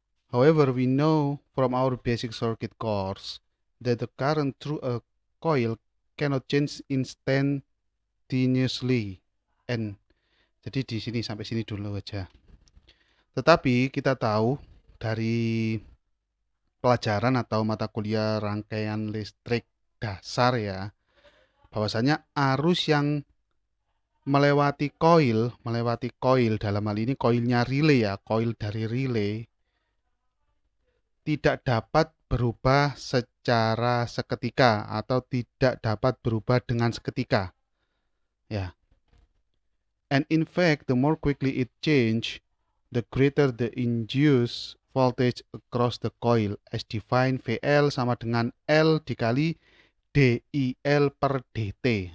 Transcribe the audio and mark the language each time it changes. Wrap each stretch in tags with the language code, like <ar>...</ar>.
<en>However, we know from our basic circuit course that the current through a coil cannot change instantaneously.</en> <id>Jadi di sini sampai sini dulu aja. Tetapi kita tahu dari pelajaran atau mata kuliah rangkaian listrik dasar ya, bahwasanya arus yang melewati koil dalam hal ini koilnya relay ya, koil dari relay tidak dapat berubah secara seketika atau tidak dapat berubah dengan seketika ya.</id> <en>And in fact, the more quickly it change, the greater the induced voltage across the coil, as defined VL</en> <id>sama dengan L dikali DIL per DT.</id>